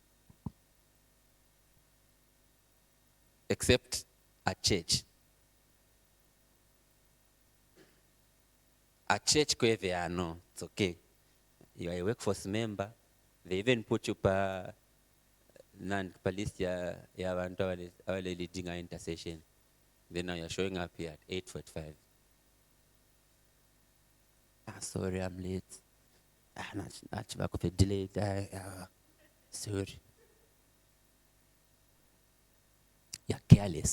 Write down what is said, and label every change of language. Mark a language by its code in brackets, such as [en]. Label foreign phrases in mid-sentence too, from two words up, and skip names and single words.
[en] Except at church. At church, no, it's okay. You are a workforce member. They even put you per list [bem] ya abantu abale [en] leading our intercession. Then now you're showing up here at 8:45. Sorry, I'm late. Not back of a delay. Sorry. You're careless.